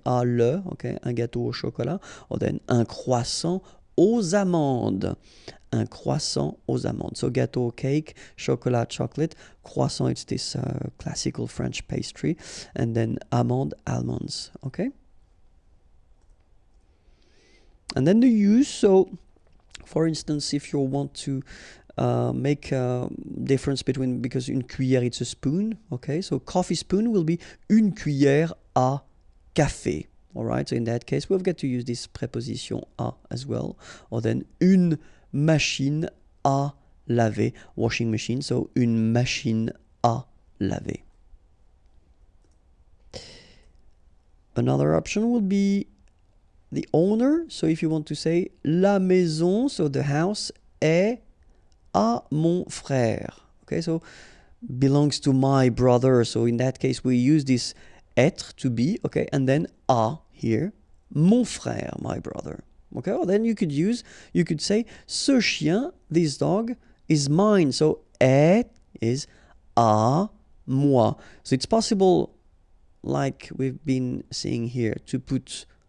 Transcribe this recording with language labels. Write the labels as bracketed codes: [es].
[fr] À le, [en] okay, [fr] un gâteau au chocolat. [en] Or then [fr] un croissant aux amandes. Un croissant aux amandes. [en] So gâteau, cake, chocolat, chocolate. Croissant, it's this classical French pastry. And then amande, almonds. Okay. And then the use, so for instance, if you want to make a difference between, because [fr] une cuillère, [en] it's a spoon, okay, so coffee spoon will be [fr] une cuillère à café, [en] all right, so in that case, we've got to use this preposition à as well, or then [fr] une machine à laver, [en] washing machine, so une machine à laver. Another option would be the owner. So if you want to say [fr] la maison, [en] so the house, [fr] est à mon frère. [en] Okay, so belongs to my brother. So in that case, we use this être, to be, okay, and then à here, [fr] mon frère, [en] my brother. Okay, or then you could say [fr] ce chien, [en] this dog, is mine. So est is [fr] à moi. [en] So it's possible, like we've been seeing here, to put